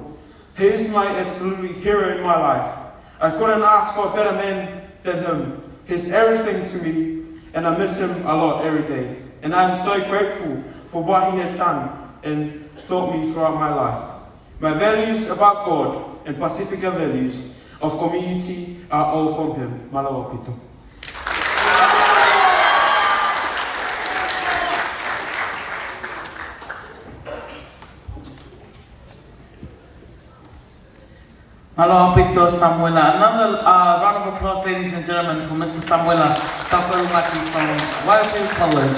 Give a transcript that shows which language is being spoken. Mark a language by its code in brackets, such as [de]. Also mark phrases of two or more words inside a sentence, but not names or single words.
[en] He is my absolutely hero in my life. I couldn't ask for a better man than him. He's everything to me, and I miss him a lot every day. And I'm so grateful for what he has done and taught me throughout my life. My values about God and Pasifika values of community are all from him. [sm] Malawa pito. [en] Hello, Pito Samuela. Another round of applause, ladies and gentlemen, for Mr. Samuela Tafarumaki from Waipu College.